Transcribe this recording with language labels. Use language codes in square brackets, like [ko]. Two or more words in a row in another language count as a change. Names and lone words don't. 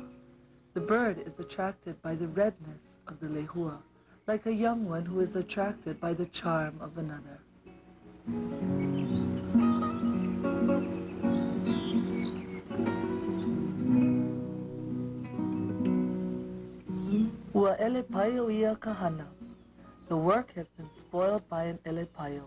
[en] The bird is attracted by the redness of the lehua, like a young one who is attracted by the charm of another. [haw] Ua elepaio ia ka hana. [en] The work has been spoiled by an elepaio.